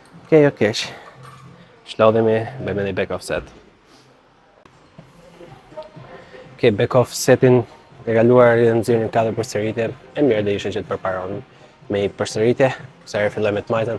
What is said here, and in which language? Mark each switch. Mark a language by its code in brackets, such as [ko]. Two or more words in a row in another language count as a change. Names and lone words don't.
[sq] Okej, jo keq. Shlodhemi, bëjmë edhe [en] back off set. [sq] Okej, [en] back off [sq] setin e kaluar i nxjerrën 4 përsëritje. E mirë do ishte që të përparon me një përsëritje. Kësa herë filloj me të majtën.